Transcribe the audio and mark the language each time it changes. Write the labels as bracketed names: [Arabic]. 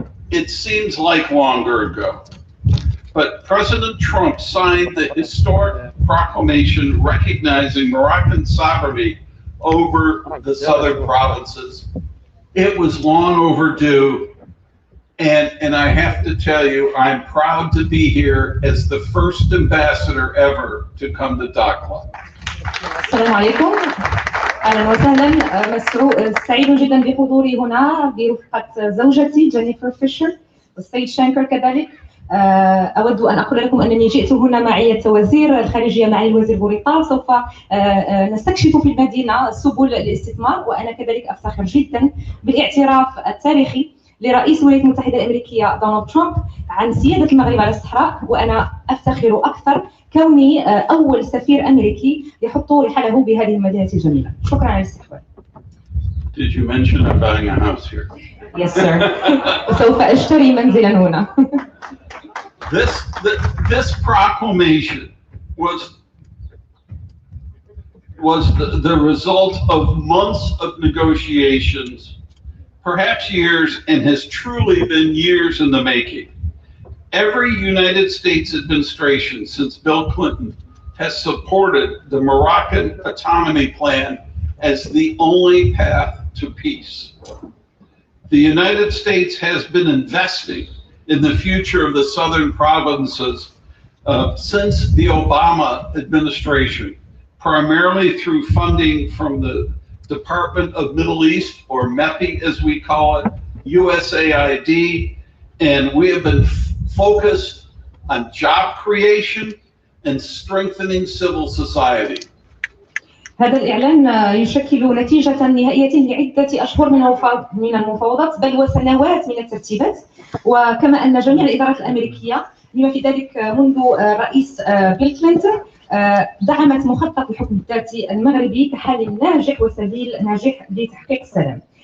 [English] It seems like longer ago, but President Trump signed the historic proclamation recognizing Moroccan sovereignty over the southern provinces. It was long overdue, and I have to tell you, I'm proud to be here as the first ambassador ever to come to Dakhla. [Arabic] السلام عليكم. اهلا وسهلا. سعيد جدا بحضوري هنا برفقه زوجتي جينيفر فيشر والسيد شانكر كذلك. اود ان اقول لكم انني جئت هنا معي وزير الخارجيه معي الوزير بوريطا. سوف نستكشف في المدينه سبل الاستثمار، وانا كذلك افتخر جدا بالاعتراف التاريخي لرئيس الولايات المتحده الامريكيه دونالد ترامب عن سياده المغرب على الصحراء، وانا افتخر اكثر كوني أول سفير أمريكي يحط رحله بهذه المدينة الجميلة. شكرا على الاستقبال. [English] Did you mention I'm buying a house here? Yes, sir. [Arabic] سوف أشتري منزلا هنا. [English] This proclamation was the result of months of negotiations, perhaps years, and has truly been years in the making. Every United States administration since Bill Clinton has supported the Moroccan autonomy plan as the only path to peace. The United States has been investing in the future of the southern provinces since the Obama administration, primarily through funding from the Department of Middle East, or MEPI as we call it, USAID, and we have been focused on job creation and strengthening civil society. [Arabic] هذا الإعلان يشكل نتيجة نهائية لعدة أشهر من المفاوضات، بل وسنوات من الترتيبات، وكما أن جميع الإدارات الأمريكية بما في ذلك منذ الرئيس بيل كلينتون دعمت مخطط الحكم الذاتي المغربي كحل ناجح وسبيل ناجح لتحقيق السلام.